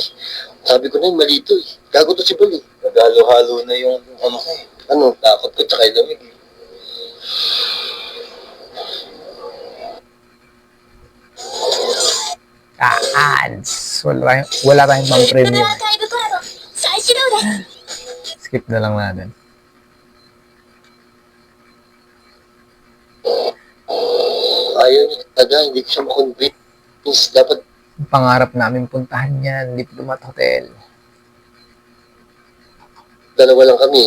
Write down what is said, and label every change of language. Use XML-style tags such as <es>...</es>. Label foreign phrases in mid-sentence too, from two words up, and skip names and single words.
<tl>Sabi ko na yun, malito eh. Gago to si Bal eh. Nagalo-halo na yung ano ko eh. Ano? Takot ko tsaka yung lamig eh. Ads. Wala tayong pang</tl> <ja>ウルト</ja> <tl>premium.</tl> <ja>ラアーカイブコラボ再始動です</ja> <tl>Skip na lang natin. Ayaw niya talaga, hindi ko siya makonvince. Dapat Pangarap namin puntahan yan, Diplomat Hotel. dalawa lang kami.</tl>